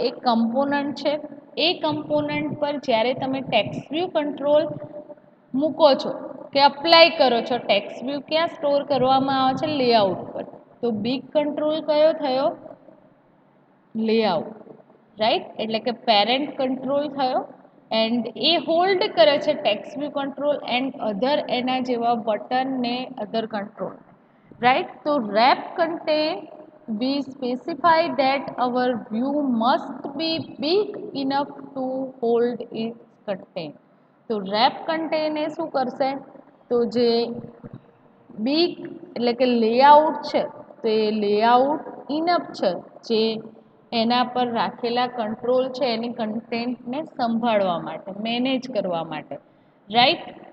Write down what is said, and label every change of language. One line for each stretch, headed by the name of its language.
Gujarati: એ component છે. એ component પર જ્યારે તમે ટેક્સ્ટ વ્યૂ કંટ્રોલ મૂકો છો કે અપ્લાય કરો છો, ટેક્સ્ટ વ્યૂ ક્યાં સ્ટોર કરવામાં આવે છે? લેઆઉટ પર. તો બિગ કંટ્રોલ કયો થયો? લેઆઉટ. રાઈટ? એટલે કે પેરેન્ટ કંટ્રોલ થયો એન્ડ એ હોલ્ડ કરે છે text view control and other એના જેવા બટન ને અધર કંટ્રોલ. રાઈટ?
English: તો wrap content we specify that our view must be big enough to hold its content.
Gujarati: તો રેપ કન્ટેન એ શું કરશે? તો જે બિગ એટલે કે લેઆઉટ છે તો એ લેઆઉટ ઇનફ છે જે એના પર રાખેલા કંટ્રોલ છે એની કન્ટેન્ટને સંભાળવા માટે, મેનેજ કરવા માટે. રાઈટ?